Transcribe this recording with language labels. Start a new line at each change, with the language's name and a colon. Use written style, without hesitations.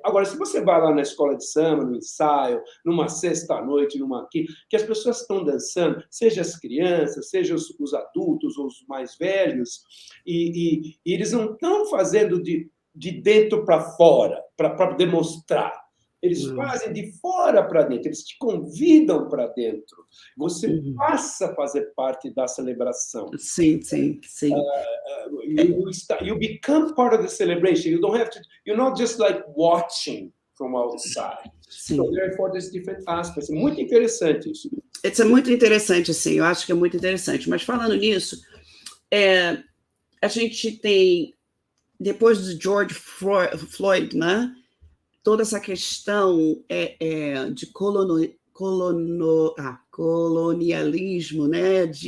Portuguese: Agora, se você vai lá na escola de samba, no ensaio, numa sexta-noite, que as pessoas estão dançando, seja as crianças, seja os adultos ou os mais velhos, e eles não estão fazendo de dentro para fora, para demonstrar. Eles fazem de fora para dentro, eles te convidam para dentro. Você passa a fazer parte da celebração. Sim.
English: You become part of the celebration. You don't have to. You're not just like watching from outside.
Portuguese: Sim.
English: So therefore, there's different aspects.
Portuguese: Muito interessante isso. Isso é muito interessante, sim. Eu acho que é muito interessante. Mas falando nisso, a gente tem, depois do George Floyd, né? Toda essa questão de colonialismo, né?